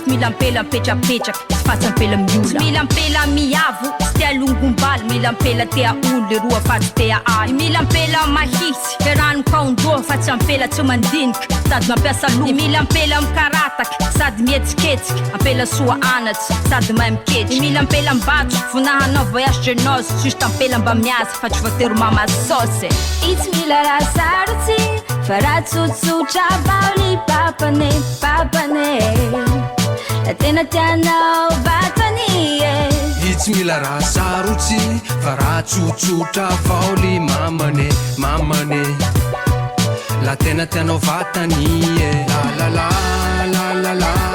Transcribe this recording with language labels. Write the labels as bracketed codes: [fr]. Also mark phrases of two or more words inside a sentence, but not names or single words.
[mg] fa mila ampela mipetrapetraky sy fatsy ampela miola mila ampela miavo sy tia longombaly mila ampela tea olo le roa fatsy tea aly mila ampela mahitsy fe rano kaondoha fatsy ampela tsy mandiniky sady mampiasa lo mila ampela mikarataky sady mietsiketsika ampela soa anatsy sady mahay miketry mila ampela mbatro vonahanao [fr] voyage de noce juste [mg] ampela mba miasa fa tsy voatery mamasosy i tsy mila raha sarotsy fa raha tsotsotra avao le papane la tena tianao vatany i tsy mila raha sarotsy fa raha tsotsotra avao le mamane la tena tianao vatany la la la la la